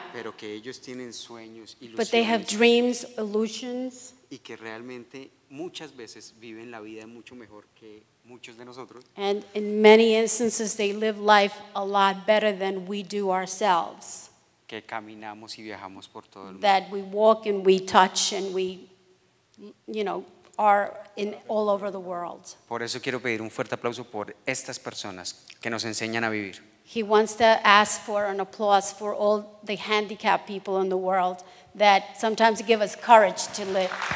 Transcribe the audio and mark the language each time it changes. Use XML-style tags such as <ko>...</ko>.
<es>Pero que ellos tienen sueños,</es> <en>but they have</en> <es>ilusiones</es> <en>dreams, illusions,</en> <es>y que realmente muchas veces viven la vida mucho mejor que muchos de nosotros.</es> <en>and in many instances they live life a lot better than we do ourselves.</en> <es>Que caminamos y viajamos por todo el mundo.</es> <en>That we walk and we touch and we, are in all over the world.</en> <es>Por eso quiero pedir un fuerte aplauso por estas personas que nos enseñan a vivir.</es> <en>He wants to ask for an applause for all the handicapped people in the world that sometimes give us courage to live.</en>